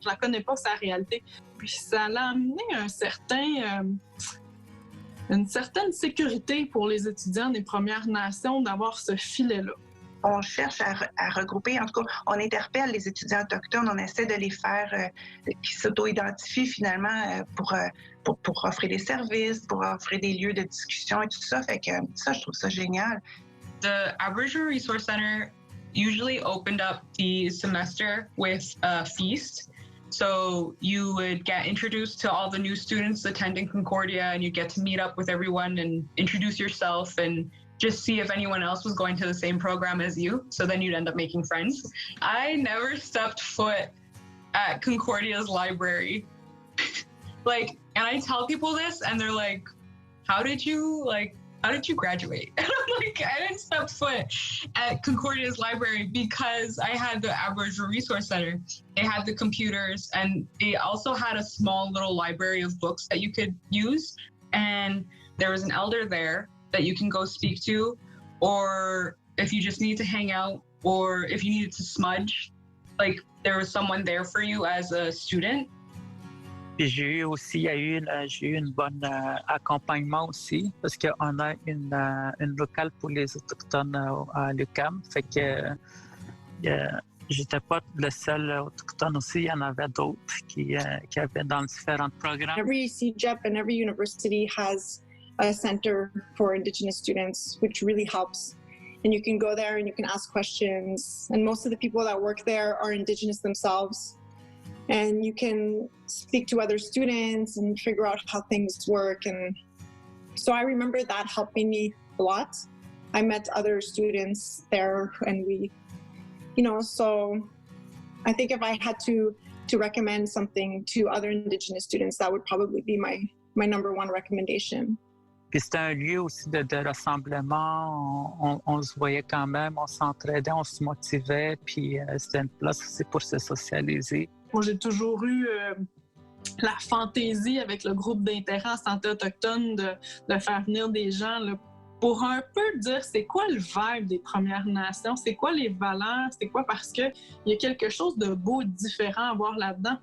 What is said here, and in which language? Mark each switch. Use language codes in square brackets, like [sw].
[fr] Je la connais pas, sa réalité. Puis ça l'a amené une certaine sécurité pour les étudiants des Premières Nations d'avoir ce filet-là. On cherche à regrouper, en tout cas, on interpelle les étudiants autochtones, on essaie de les faire qui s'auto-identifient finalement pour offrir des services, pour offrir des lieux de discussion et tout ça. Fait que ça, je trouve ça génial. [en] The Aboriginal Resource Center usually opened up the semester with a feast. So you would get introduced to all the new students attending Concordia, and you get to meet up with everyone and introduce yourself and just see if anyone else was going to the same program as you. So then you'd end up making friends. I never stepped foot at Concordia's library. And I tell people this and they're like, how did you graduate? And I'm like, I didn't step foot at Concordia's library because I had the Aboriginal Resource Center. They had the computers and they also had a small little library of books that you could use. And there was an elder there that you can go speak to, or if you just need to hang out, or if you needed to smudge, like there was someone there for you as a student. [fr] Puis j'ai eu un bon accompagnement aussi, parce qu'on a une locale pour les Autochtones à l'UQAM. Fait que j'étais pas le seul Autochtone aussi, il y en avait d'autres qui avaient dans différents programmes. [en] Every CEGEP and every university has a center for Indigenous students, which really helps. And you can go there and you can ask questions. And most of the people that work there are Indigenous themselves. And you can speak to other students and figure out how things work. And so I remember that helping me a lot. I met other students there and we, so I think if I had to recommend something to other Indigenous students, that would probably be my number one recommendation. [fr] Puis c'était un lieu aussi de rassemblement, on se voyait quand même, on s'entraidait, on se motivait, puis c'était une place aussi pour se socialiser. Moi, j'ai toujours eu la fantaisie avec le groupe d'intérêt en santé autochtone de faire venir des gens là, pour un peu dire c'est quoi le vibe des Premières Nations, c'est quoi les valeurs, c'est quoi, parce qu'il y a quelque chose de beau, différent à voir là-dedans.